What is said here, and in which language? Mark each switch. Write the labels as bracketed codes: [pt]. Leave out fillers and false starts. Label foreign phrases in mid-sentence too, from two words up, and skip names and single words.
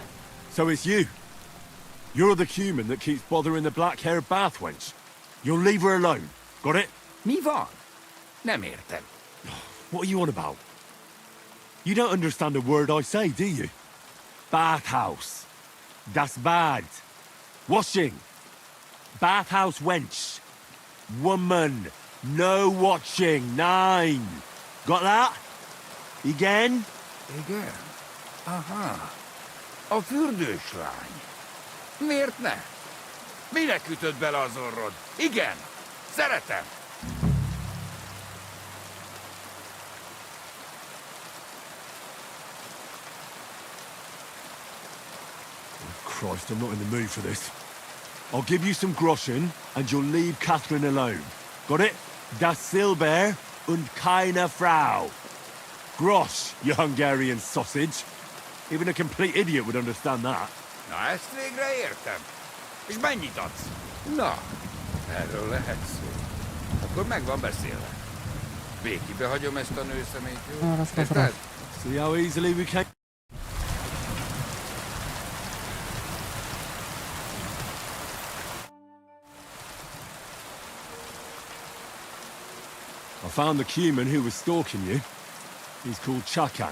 [en] So it's you. You're the human that keeps bothering the black-haired bath wench. You'll leave her alone. Got it? [hu] Mi van. Nem értem. [en] What are you on about? You don't understand a word I say, do you? Bathhouse. [de] Das bad. [en] Washing. Bathhouse wench. Woman. No watching. 9. Got that? Again? [hu] Igen. Aha. A fürdős lány. Miért ne? Minek ütött bele az orrod? Igen. Szeretem. [en] Christ, I'm not in the mood for this. I'll give you some groschen, and you'll leave Catherine alone. Got it? [de] Das Silber und keine Frau. [en] Grosch, you Hungarian sausage. Even a complete idiot would understand that. [hu] Na, ezt végre értem. És mennyit adsz? Na, erről lehet szó. Akkor meg van beszélve. Békibe hagyom ezt a nőszemét, jó? Érted? [en] See how easily we can... I found the Cuman who was stalking you. He's called Chakan.